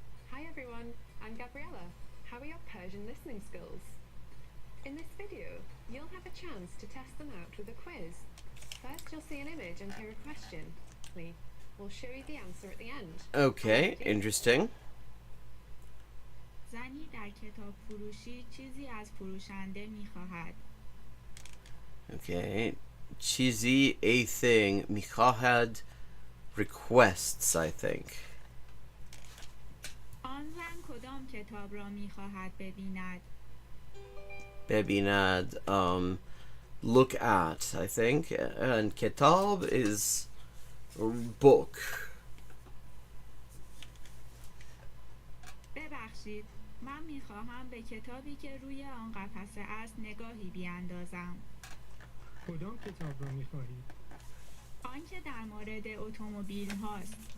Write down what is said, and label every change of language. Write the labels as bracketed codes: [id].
[en] Hi everyone, I'm Gabriella. How are your Persian listening skills? In this video, you'll have a chance to test them out with a quiz. First, you'll see an image and hear a question. We'll show you the answer at the end. Okay, interesting. [fa] زنی در کتاب فروشی چیزی از فروشنده می‌خواهد. [en] Okay, چیزی a thing می‌خواهد requests, I think. [fa] آن زن کدام کتاب را می‌خواهد ببیند؟ [en] ببیند, look at, I think, and kitab is book. [fa] ببخشید، من می‌خواهم به کتابی که روی آن قفسه است نگاهی بیاندازم. کدام کتاب را می‌خواهید؟ آنکه در مورد اتومبیل هاست.